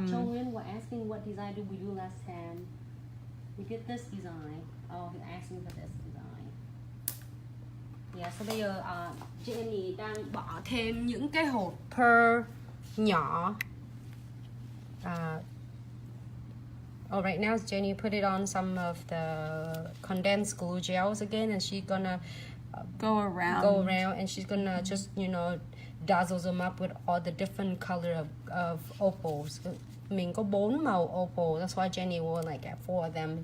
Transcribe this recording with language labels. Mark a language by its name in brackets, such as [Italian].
[English] Chongwin were asking what design did we do last time. We did this design. Oh, he's asking for this design. Yeah. [Vietnamese] So bây giờ Jenny đang bỏ thêm những cái hộp pearl nhỏ. [English] Oh, right now Jenny put it on some of the condensed glue gels again, and she's gonna go around, and she's gonna just dazzle them up with all the different color of opals. [Vietnamese] Mình có 4 màu opal. [English] That's why Jenny will like 4 of them.